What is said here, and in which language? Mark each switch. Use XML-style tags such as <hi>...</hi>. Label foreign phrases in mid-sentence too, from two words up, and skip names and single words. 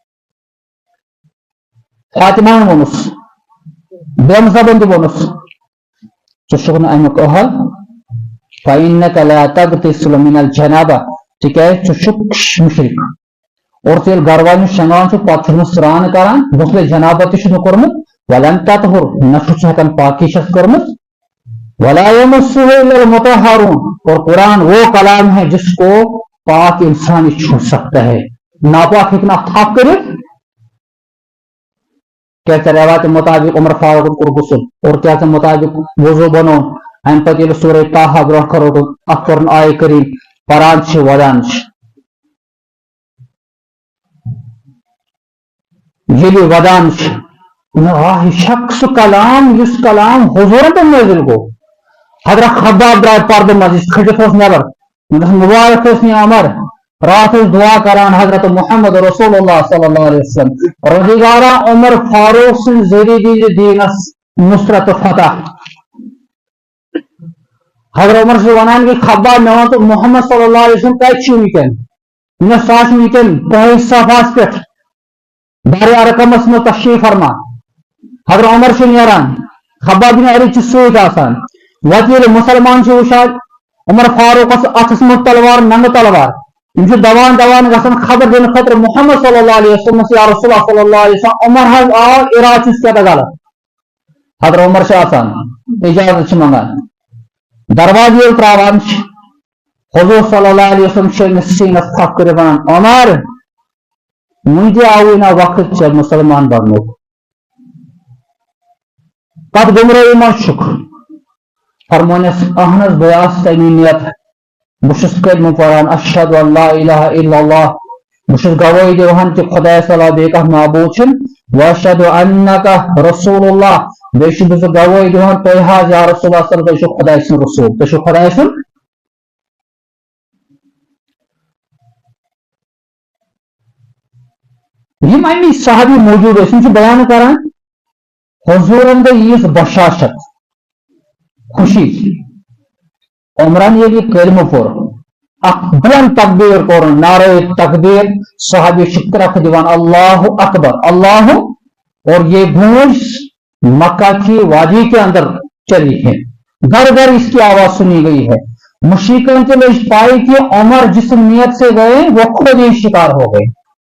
<ks>فاطماہن ووٚنُس بیٚمہٕ زبٲنۍ تہِ ووٚنُس ژٕ چھُکھ نہٕ امیُک أہل</ks> <ar>فإنك لا تغتسل من الجنابة</ar> <ks>تِکیٛازِ ژٕ چھُکھ مُشرِک اور ژٕ ییٚلہِ گرٕ والٮ۪ن شۄنٛگان چھُکھ پتہٕ چھُکھ نہٕ سرٛان کران غسلِ جنابت تہِ چھُکھ نہٕ کوٚرمُت ولن تطہر نہ چھُکھ ژٕ ہٮ۪کان پاکی چھس کٔرمٕژ</ks> <ar>ولا يمسه الا المطهرون</ar> <ur>اور قرآن وہ کلام ہے جس کو پاک انسان ہی چھو سکتا ہے</ur> <ks>ناپاک ہیٚکہِ نہٕ اتھ تھپھ کٔرِتھ کیٛاہ ژےٚ روایتہِ مطابق عمر فاروقن کوٚر غسل اور کیٛاہ ژےٚ مطابق وضوٗ بنوو امہِ پتہٕ ییٚلہِ سورہ طٰہا برونٛٹھ کھڑا روٗد اتھ پٔرٕن آیہِ کٔریٖم پران چھِ ودان چھِ ییٚلہِ ودان چھِ واہ یہِ چھا سُہ کلام یُس کلام حضوٗرن پٮ۪ٹھ نٲزِل گوٚو حضرت خباب درٛاے پردٕ منٛز یہِ کھٔٹِتھ اوس نٮ۪بر مُبارک ٲسۍ نہٕ عمر راتھ ٲسۍ دعا کران حضرت محمد رسول اللہ صلی اللہ علیہ وسلم روزگارا عمر فاروق سٕنٛدِ ذٔریعہٕ دِیہِ دیٖنس نصرت تہٕ فتح حضرت عمر چھُ ونان کہ خباب مےٚ وَن تہٕ محمد صلی اللہ علیہ وسلم کتہِ چھُ وٕنکیٚن مےٚ سُہ آسہِ وٕنکیٚن تۄہہِ صفاہس پٮ۪ٹھ دارِ ارقمس منٛز تشریٖف فرما حضرت عمر چھُ نیران خباب بن ارد چھُ سۭتۍ آسان وتہِ ییٚلہِ مُسلمان چھِ وٕچھان عمر فاروقس اتھس منٛز تلوار ننگہٕ تلوار یِم چھِ دوان دوان گژھان خبر دِنہٕ خٲطرٕ محمد صلی اللہ علیہ وسلم یا رسول اللہ صلی اللہ علیہ وسلم عمر حظ آو ارادٕ چھُس کیٛاہ غلط حضرت عمر چھِ آسان اجازت چھِ منگان دروازٕ ییٚلہِ تراوان چھِ حضور صلی اللہ علیہ وسلم چھِ أمِس سیٖنس تھپھ کٔرِتھ ونان عمر وُنہِ تہِ آوُے نہ وقت ژےٚ مُسلمان بننُک پتہٕ گُمرٲیی منٛز چھُکھ فرمونس اہن حظ بہٕ آسہٕ تمی نیت بہٕ چھُس کلمہٕ پران</ks> <ar>اشہدُ ان لا الہ الا اللہ</ar> <ks>بہٕ چھُس گوٲہی دِوان کہِ خۄدایس علاوٕ بیٚیہِ کانٛہہ معبوٗد چھُنہٕ</ks> <ar>واشہدُ انکا رسول اللہ</ar> <ks>بیٚیہِ چھُس بہٕ گوٲہی دِوان تُہۍ حظ یا رسول اللہ صلی تُہۍ چھِو خۄداے سُنٛد رسوٗل تُہۍ چھِو خۄداے سُنٛد یِم امی صحابی موجوٗد ٲسۍ یِم چھِ بیان کران حضوٗرن گٔے ییٖژ بشاشت خوشی عمرن ییٚلہِ یہِ کلمہٕ پوٚر اکھ بلند تکبیٖر کوٚرُن نعرے تکبیٖر صحابی چھِ ترکھ دِوان اللہ اکبر اللہ</ks> <ur>اور یہ گونج مکہ کی وادی کے اندر چلی ہے گھر گھر اس کی آواز سنی گئی ہے مشرکین کے لوگ پائے کہ عمر جس نیت سے گئے وہ خود ہی شکار ہو گئے</ur>